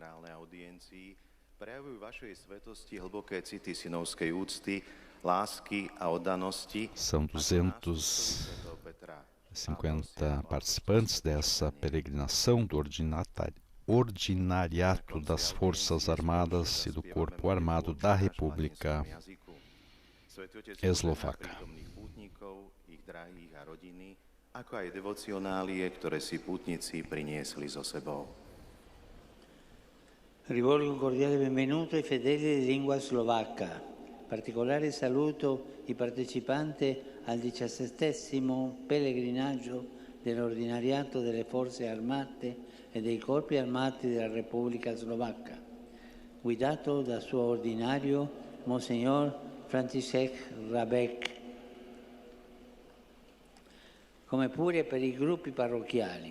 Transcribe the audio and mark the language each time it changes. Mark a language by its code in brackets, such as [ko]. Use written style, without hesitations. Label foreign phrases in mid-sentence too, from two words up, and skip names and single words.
[pt] São 250 participantes dessa peregrinação do Ordinariato das Forças Armadas e do Corpo Armado da República Eslovaca. [sk] Ako aj devocionálie, ktoré si pútnici priniesli so sebou. [it] Rivolgo un cordiale benvenuto ai fedeli di lingua slovacca. Particolare saluto i partecipanti al 17° pellegrinaggio dell'Ordinariato delle Forze Armate e dei Corpi Armati della Repubblica Slovacca, guidato dal suo ordinario Monsignor František Rabek, come pure per i gruppi parrocchiali.